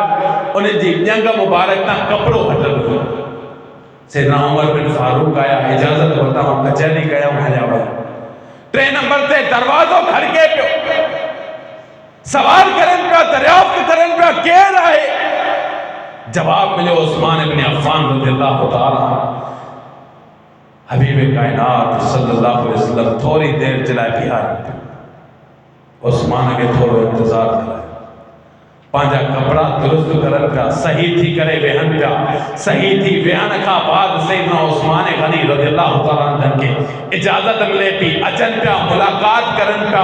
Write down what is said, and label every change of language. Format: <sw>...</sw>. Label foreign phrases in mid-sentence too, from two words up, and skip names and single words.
<sd>उन जी ॼंग मुबारक तां कपिड़ो हटल हुयो। सैयदना उमर बिन फारूक आया, इजाज़त वरितऊं, कचहरी कयूं, हलिया विया। 3 नंबर ते दरवाज़ो खड़के पियो, सवाल करनि पिया, दरियाफ़्त करनि पिया, केरु आहे? जवाब मिलियो, उस्मान इब्न अफ़्फ़ान</sd> <ar>رضي الله تعالى</ar> <sd>हबीब कायनात</sd> <ar>صلى الله عليه وسلم</ar> <sd>थोड़ी देर जे लाइ बीहार। उस्मान खे थोरो इंतज़ार करायो, पंहिंजा कपिड़ा दुरुस्त करनि पिया, सही थी करे वेहनि पिया। सही थी वेहण खां बाद सैयदना उस्मान गनी</sd> <ar>رضي الله تعالى عنه</ar> <sd>खे इजाज़त मिले पई, अचनि पिया, मुलाकात करनि पिया।</sd>